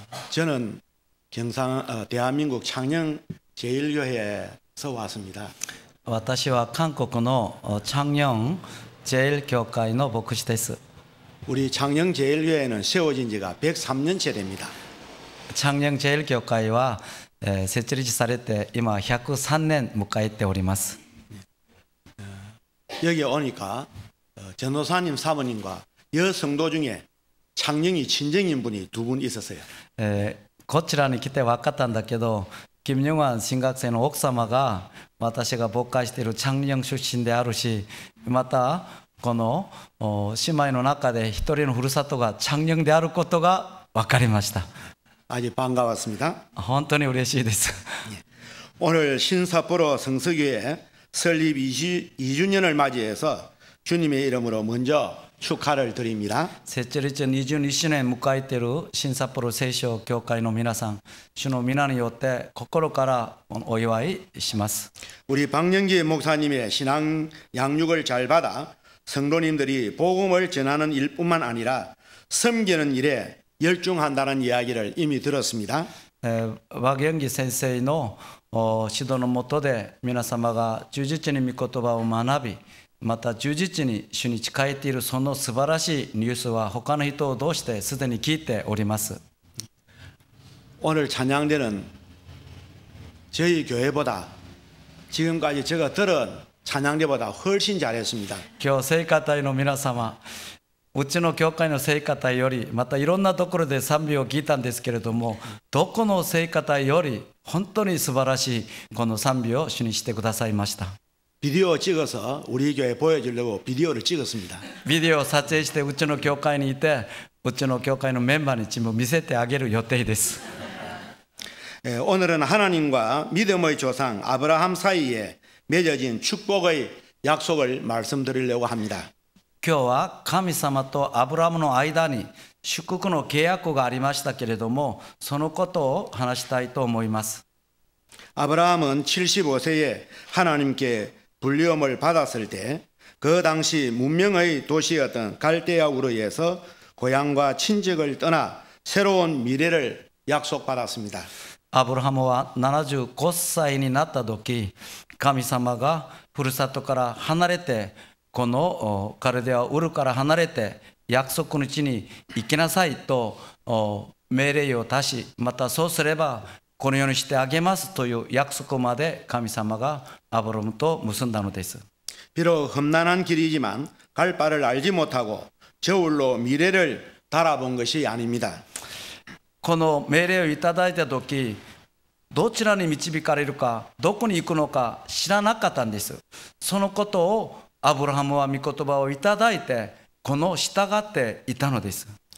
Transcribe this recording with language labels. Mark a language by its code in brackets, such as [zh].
[ko] 저는 대한민국 창녕제일교회에서 왔습니다. [ja] 私は韓国のチャンニョンジェイル教会の牧師です。 [ko] 우리 창녕제일교회는 세워진 지가 103년째 됩니다. [ja] チャンニョンジェイル教会は設立されて今103年迎えております。 [ko] 여기 오니까 전도사님 사모님과 여성도 중에 창녕이 친정인 분이 두 분 있었어요. [ja] こちらに来て分かったんだけど、キム・ニョンワン新学生の奥様が私が牧会しているチャンニョン出身であるし、またこの姉妹の中で一人のふるさとがチャンニョンであることが分かりました。 [ko] 아주 반가웠습니다. [ja] 本当に嬉しいです。 [ko] 오늘 신삿포로 성서교회 설립 2주년을 맞이해서 주님의 이름으로 먼저 축하를 드립니다. [ja] 設立22周年迎えている新札幌聖書教会の皆さん、主の皆によって心からお祝いします。 [ko] 우리 박영기 목사님의 신앙 양육을 잘 받아 성도님들이 복음을 전하는 일뿐만 아니라 섬기는 일에 열중한다는 이야기를 이미 들었습니다. [ja] 和元義先生の指導の下で皆様が忠実に御言葉を学び、また忠実に主に仕えているその素晴らしいニュースは他の人を通してすでに聞いております。 [ko] 오늘 찬양대는 저희 교회보다 지금까지 제가 들은 찬양대보다 훨씬 잘했습니다. [ja] 今日聖歌隊の皆様、うちの教会の聖歌隊よりまたいろんなところで賛美を聞いたんですけれども、どこの聖歌隊より本当に素晴らしいこの賛美を主にしてくださいました。 [ko] 비디오 찍어서 우리 교회 보여주려고 비디오를 찍었습니다. [ja] ビデオを撮影してうちの教会にいて、うちの教会のメンバーに全部見せてあげる予定です。 [ko] 오늘은 하나님과 믿음의 조상 아브라함 사이에 맺어진 축복의 약속을 말씀드리려고 합니다. [ja] 今日は神様とアブラムの間に祝福の契約がありましたけれども、そのことを話したいと思います。 [ko] 아브라함은 75세에 하나님께 불리움을 받았을 때 그 당시 문명의 도시였던 갈대아 우르에서 고향과 친척을 떠나 새로운 미래를 약속받았습니다. [ja] アブラハムは75歳になった時、神様がふるさとから離れて、このカルデアウルから離れて約束の地に行きなさいと命令を出し、またそうすればこのようにしてあげますという約束まで神様がアブラムと結んだのです。 [ko] 비록 험난한 길이지만 갈 바를 알지 못하고 저울로 미래를 달아본 것이 아닙니다. [ja] この命令をいただいた時、どちらに導かれるか、どこに行くのか知らなかったんです。そのことをアブラハムは御言葉をいただいて、この従っていたのです。